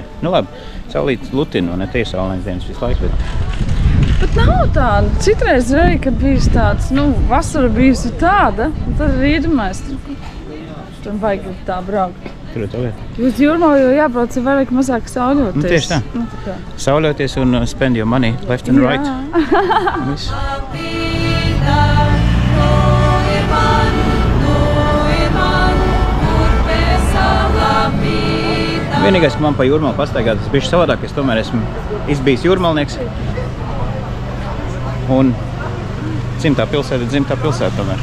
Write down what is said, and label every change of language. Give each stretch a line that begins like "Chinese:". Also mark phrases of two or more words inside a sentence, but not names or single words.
Latvian: Nu labi, saulīt lutina, ne tie saulēns dienas visu laiku, Bet nav tāda. Citreiz arī, kad bijis tāds, nu, vasara bijusi tāda, un tad arī iedomājas, tur vajag tā braukt. Tur ir to vieta. Uz Jūrmalu jau jābrauc vairāk mazāk sauļoties. Nu, tieši tā. Nu, tā. Sauļoties un
English: spend your money left and right.
Latvian: Viss. Vienīgais, ka man pa Jūrmalu pastaigāt, tas bišķi savādāk, es tomēr esmu izbijis jūrmalnieks. Un dzimtā pilsēta tomēr.